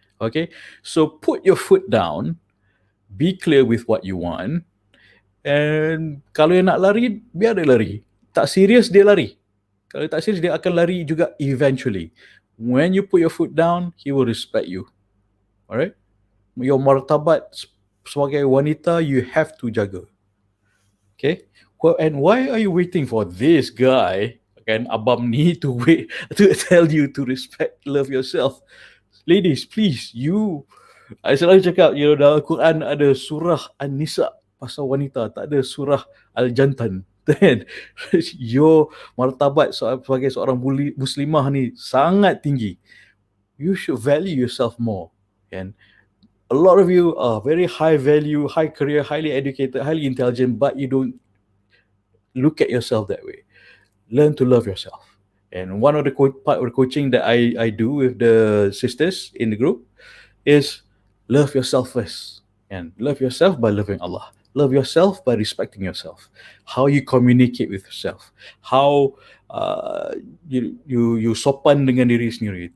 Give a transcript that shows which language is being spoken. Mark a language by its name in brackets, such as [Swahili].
[English] Okay? So put your foot down, be clear with what you want, and [Malay] kalau dia nak lari, biar dia lari. Tak serius, dia lari. Kalau tak serius, dia akan lari juga eventually. [English] When you put your foot down, he will respect you. Alright? Your [Malay] martabat sebagai wanita, [English] you have to [Malay] jaga. [English] Okay? Well, and why are you waiting for this guy, kan, [Malay] abang ni, [English] to wait, to tell you to respect, love yourself? Ladies, please, I [Malay] selalu cakap, dalam Al-Quran ada surah An-Nisa, pasal wanita, tak ada surah Al-Jantan. Kan? [English] Your [Malay] martabat sebagai seorang muslimah ni sangat tinggi. [English] You should value yourself more. Kan? A lot of you are very high value, high career, highly educated, highly intelligent, but you don't look at yourself that way. Learn to love yourself. And one of the part of the coaching that I do with the sisters in the group is love yourself first. And love yourself by loving Allah. Love yourself by respecting yourself. How you communicate with yourself. How you [Malay] sopan dengan diri sendiri.